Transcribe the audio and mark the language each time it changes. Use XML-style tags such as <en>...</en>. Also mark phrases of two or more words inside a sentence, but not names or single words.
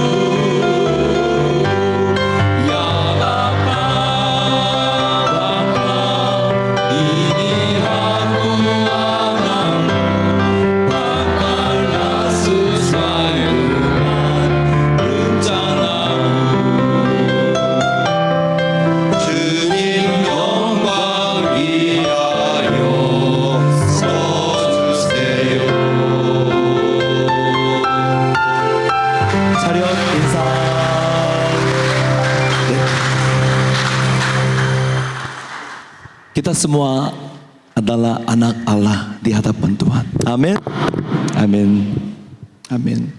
<id>Ya Bapa, ini aku anakmu, makanlah sesuai dengan rencanamu.</id> <ko>주님 영광 위하여 써주세요. 차렷 인사. 네.</ko> <id>Kita semua adalah anak Allah di hadapan Tuhan. Amin. Amin. Amin.</id>